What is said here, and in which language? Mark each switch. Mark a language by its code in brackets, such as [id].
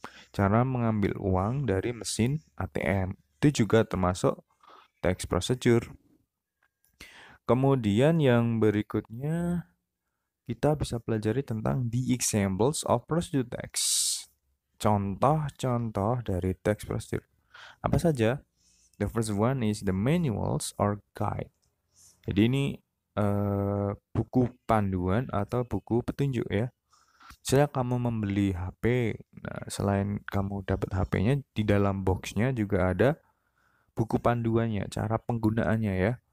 [id] Cara mengambil uang dari mesin ATM. Itu juga termasuk text procedure. Kemudian yang berikutnya kita bisa pelajari tentang [en] the examples of procedure text. [id] Contoh-contoh dari text procedure. Apa saja? [en] The first one is the manuals or guide. [id] Jadi ini buku panduan atau buku petunjuk ya. Misalnya kamu membeli HP, nah selain kamu dapat HP-nya, di dalam boxnya juga ada buku panduannya, cara penggunaannya ya.